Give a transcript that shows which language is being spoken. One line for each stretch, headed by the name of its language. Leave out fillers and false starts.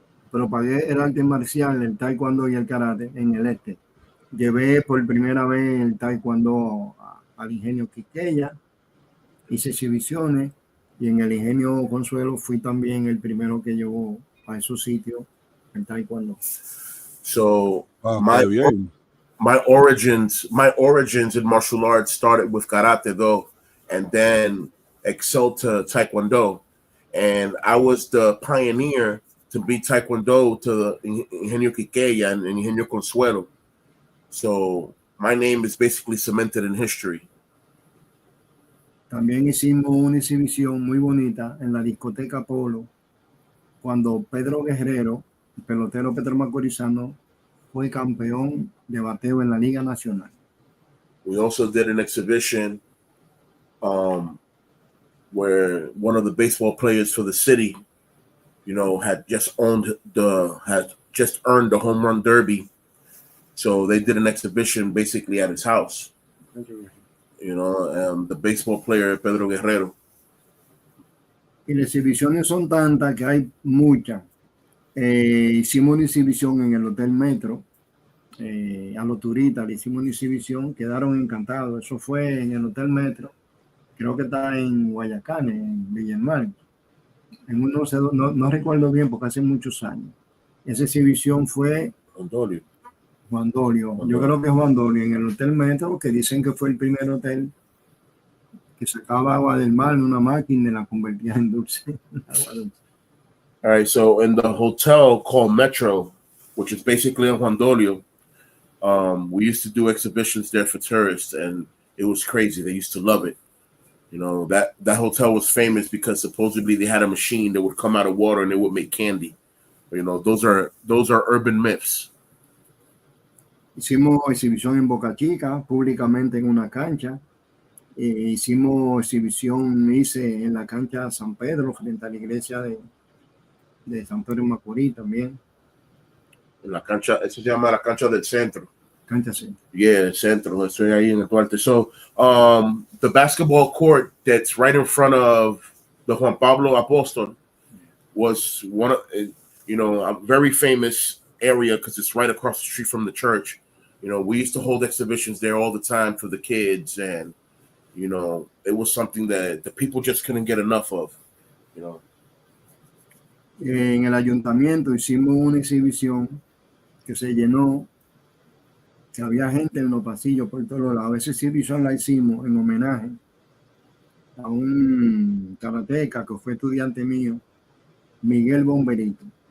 Spanish: Propagué el arte marcial, el taekwondo y el karate en el este. Llevé por primera vez el taekwondo al ingenio Quiqueya, hice exhibiciones y en el ingenio Consuelo fui también el primero que llevó a esos sitios el taekwondo.
English: So my origins in martial arts started with karate though, and then excelled to taekwondo, and I was the pioneer to be taekwondo to the Ingenio Quiqueya and Ingenio Consuelo. So my name is basically cemented in history.
Spanish: También hicimos una exhibición muy bonita en la discoteca Polo cuando Pedro Guerrero, el pelotero Pedro Macorizano, fue campeón de bateo en la Liga Nacional.
English: We also did an exhibition where one of the baseball players for the city, you know, had just earned the home run derby. So they did an exhibition basically at his house. You know, the baseball player Pedro Guerrero.
Spanish: Y las exhibiciones son tantas que hay muchas. Hicimos una exhibición en el Hotel Metro. A los turistas le hicimos una exhibición, quedaron encantados. Eso fue en el Hotel Metro. Creo que está en Guayacán, en Villamar. No recuerdo bien porque hace muchos años. Esa exhibición fue Juan Dolio. Yo creo que es Juan Dolio en el Hotel Metro, que dicen que fue el primer hotel que sacaba agua del mar en una máquina y la convertía en dulce.
English: All right, so in the hotel called Metro, which is basically in Juan Dolio, we used to do exhibitions there for tourists, and it was crazy. They used to love it. You know, that hotel was famous because supposedly they had a machine that would come out of water and it would make candy. You know, those are urban myths.
Spanish: Hicimos exhibición en Boca Chica, públicamente en una cancha. Hicimos hice en la cancha San Pedro, frente a la iglesia de San Pedro Macorís también. En la cancha, eso se llama la cancha del centro. Cancha Centro. Yeah, el centro. Estoy ahí en el Duarte.
English: So, the basketball court that's right in front of the Juan Pablo Apóstol was one of, you know, a very famous area because it's right across the street from the church. You know, we used to hold exhibitions there all the time for the kids, and you know, it was something that the people just couldn't get enough of, you know.
Spanish: En el ayuntamiento hicimos una exhibición que se llenó, que había gente en los pasillos por todos lados. Esa exhibición la hicimos en homenaje a un karateca que fue estudiante mío, Miguel Bomberito.